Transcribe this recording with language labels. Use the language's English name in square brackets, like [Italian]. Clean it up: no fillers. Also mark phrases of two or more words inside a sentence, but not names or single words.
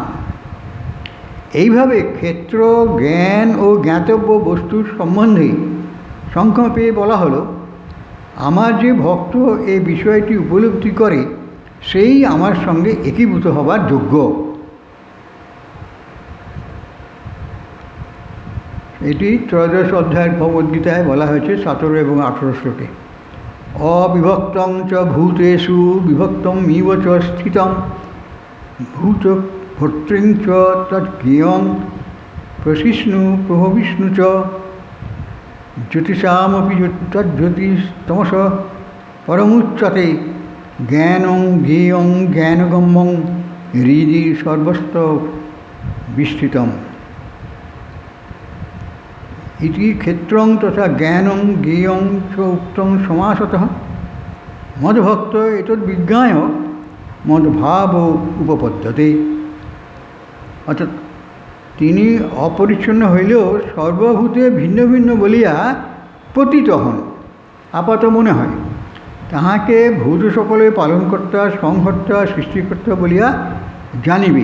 [Bangla] এইভাবে ক্ষেত্র, জ্ঞান ও জ্ঞাতব্য বস্তুর সম্বন্ধে সংক্ষেপে বলা হলো, আমার যে ভক্ত এই বিষয়টি উপলব্ধি করে সেই আমার সঙ্গে একীভূত হবার যোগ্য। এটি ত্রয়োদশ অধ্যায়ের ভগবদ্গীতায় বলা হয়েছে 17 এবং 18 শ্লোকে। [Sanskrit] অবিভক্তং চ ভূতেষু বিভক্তং ইব চ স্থিতং ভূত ভর্তৃং চ তজ্ঞেয়ং প্রশিষ্ণু প্রভবিষ্ণু চ জ্যোতিষামপি তজ্জ্যোতিস্তমস পরমুচ্যতে জ্ঞানং জ্ঞেয়ং জ্ঞানগম্যং হৃদি সর্বস্ত বিস্তৃতম। ইতি ক্ষেত্রং তথা জ্ঞানং জ্ঞেয়ং চ উক্তং সমাসতঃ মদ্ভক্ত এতদ্বিজ্ঞায় মদ্ভাব উপপদ্যতে। [Bangla] অর্থাৎ তিনি অপরিচ্ছন্ন হইলেও সর্বভূতে ভিন্ন ভিন্ন বলিয়া পতিত হন, আপাত মনে হয়। তাহাকে ভূত সকলের পালনকর্তা, সংহর্তা, সৃষ্টিকর্তা বলিয়া জানিবে।